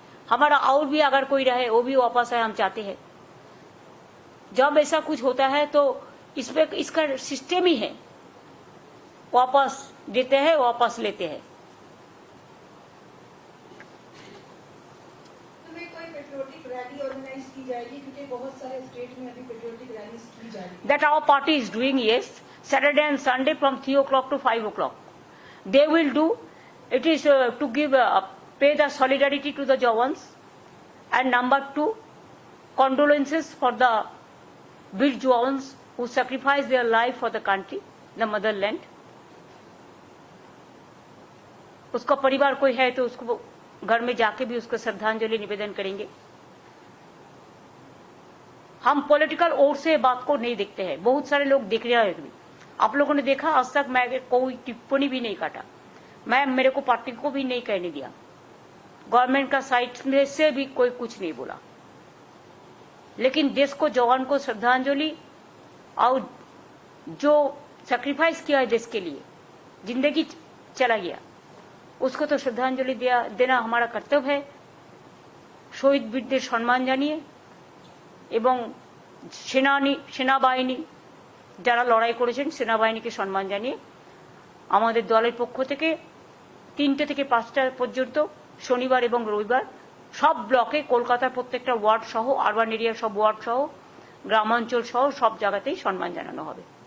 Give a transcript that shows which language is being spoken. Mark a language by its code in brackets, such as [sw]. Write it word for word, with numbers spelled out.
[hi] हमारा और भी अगर कोई रहे वो भी वापस आए, हम चाहते हैं। जब ऐसा कुछ होता है तो इसमें इसका सिस्टम ही है, वापस देते हैं, वापस लेते हैं। तुम्हें कोई पेट्रियोटिक रैली ऑर्गेनाइज की जाएगी, क्योंकि बहुत सारे स्टेट में अभी पेट्रियोटिक रैली की जा रही है। [en] That our party is doing, yes, Saturday and Sunday from three o'clock to five o'clock. They will do. It is uh, to give uh, pay the solidarity to the Jawans, and number two, condolences for the Vir Jawans who sacrificed their life for the country, the motherland. [hi] उसका परिवार कोई है तो उसको घर में जाके भी उसको श्रद्धांजलि निवेदन करेंगे। हम पॉलिटिकल ओर से बात को नहीं देखते हैं, बहुत सारे लोग देख रहे हैं। आप लोगों ने देखा आज तक मैं कोई टिप्पणी भी नहीं काटा, मैं मेरे को पार्टी को भी नहीं कहने दिया, गवर्नमेंट का साइड में से भी कोई कुछ नहीं बोला। लेकिन देश को, जवान को श्रद्धांजलि, और जो सैक्रिफाइस किया है देश के लिए, जिंदगी चला गया, उसको तो श्रद्धांजलि दिया देना हमारा कर्तव्य है। [bn] শহীদ বীরদের সম্মান জানিয়ে এবং সেনানি সেনাবাহিনী যারা লড়াই করেছেন সেনাবাহিনীকে সম্মান জানিয়ে আমাদের দলের পক্ষ থেকে তিনটে থেকে পাঁচটা পর্যন্ত শনিবার এবং রবিবার সব ব্লকে কলকাতার প্রত্যেকটা ওয়ার্ড সহ আরবান এরিয়া সব ওয়ার্ড সহ গ্রামাঞ্চল সহ সব জায়গাতেই সম্মান জানানো হবে।